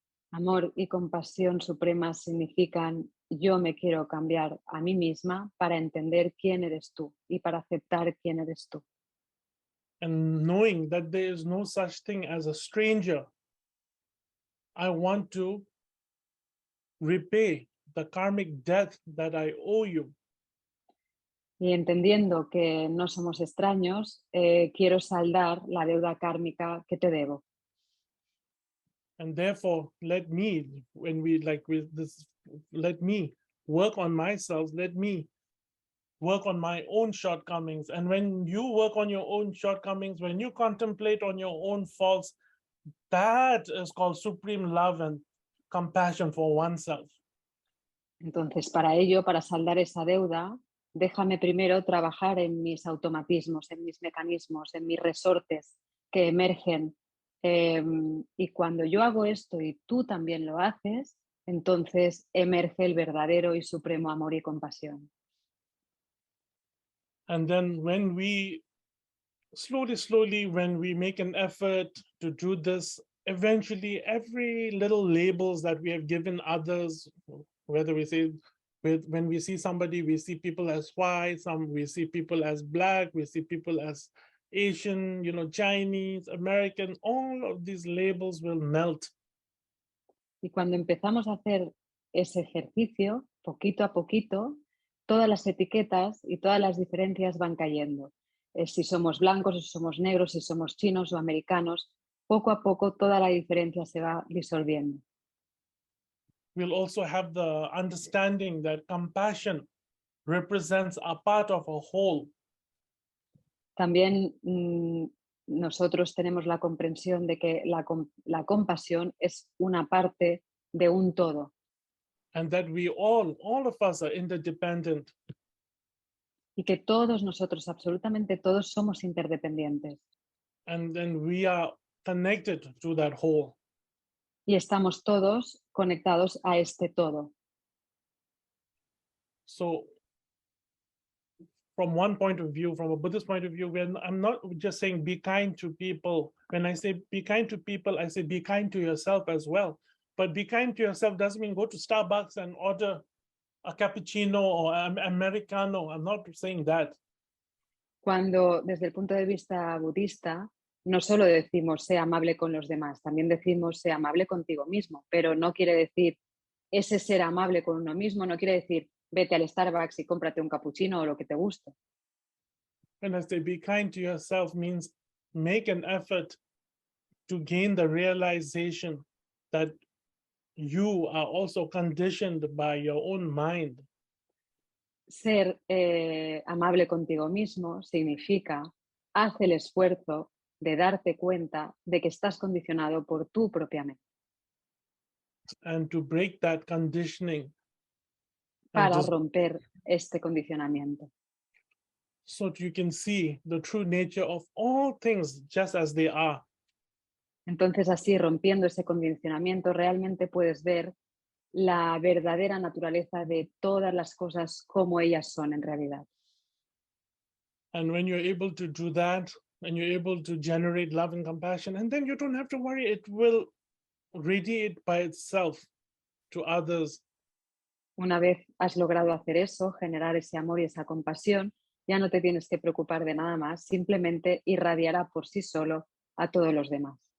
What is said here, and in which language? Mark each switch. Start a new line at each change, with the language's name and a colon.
Spanish: Amor y compasión supremas significan yo me quiero cambiar a mí misma para entender quién eres tú y para aceptar quién eres tú.
English: And knowing that there is no such thing as a stranger, I want to repay the karmic debt that I owe you.
Spanish: Y entendiendo que no somos extraños, quiero saldar la deuda kármica que te debo.
English: And therefore, let me, when we like with this, let me work on myself, let me work on my own shortcomings. And when you work on your own shortcomings, when you contemplate on your own faults, that is called supreme love and compassion for oneself.
Spanish: Entonces, para ello, para saldar esa deuda, déjame primero trabajar en mis automatismos, en mis mecanismos, en mis resortes que emergen. Y cuando yo hago esto y tú también lo haces, entonces emerge el verdadero y supremo amor y compasión.
English: And then when we slowly, when we make an effort to do this, eventually every little labels that we have given others, whether we say, when we see somebody, we see people as white, we see people as black, we see people as Asian, Chinese, American, all of these labels will melt.
Spanish: Y cuando empezamos a hacer ese ejercicio, poquito a poquito, todas las etiquetas y todas las diferencias van cayendo. Si somos blancos, si somos negros, si somos chinos o americanos, poco a poco toda la diferencia se va disolviendo.
English: We'll also have the understanding that compassion represents a part of a whole.
Spanish: También nosotros tenemos la comprensión de que la compasión es una parte de un todo.
English: And that we all of us are interdependent.
Spanish: Y que todos nosotros, absolutamente todos, somos interdependientes.
English: And then we are connected to that whole.
Spanish: Y estamos todos conectados a este todo.
English: So from one point of view, from a Buddhist point of view, when I'm not just saying be kind to people. When I say be kind to people, I say be kind to yourself as well. But be kind to yourself doesn't mean go to Starbucks and order a cappuccino or an Americano. I'm not saying that.
Spanish: Cuando desde el punto de vista budista, no solo decimos sé amable con los demás, también decimos sé amable contigo mismo, pero no quiere decir ese ser amable con uno mismo, no quiere decir vete al Starbucks y cómprate un cappuccino o lo que te guste.
English: When I say be kind to yourself means make an effort to gain the realization that you are also conditioned by your own mind.
Spanish: Ser amable contigo mismo significa haz el esfuerzo de darte cuenta de que estás condicionado por tu propia mente.
English: And to break that conditioning.
Spanish: Para romper este condicionamiento.
English: So you can see the true nature of all things just as they are.
Spanish: Entonces así, rompiendo ese condicionamiento, realmente puedes ver la verdadera naturaleza de todas las cosas como ellas son en realidad.
English: And when you're able to do that, and you're able to generate love and compassion, and then you don't have to worry, it will radiate by itself to others.
Spanish: Una vez has logrado hacer eso, generar ese amor y esa compasión, ya no te tienes que preocupar de nada más, simplemente irradiará por sí solo a todos los demás.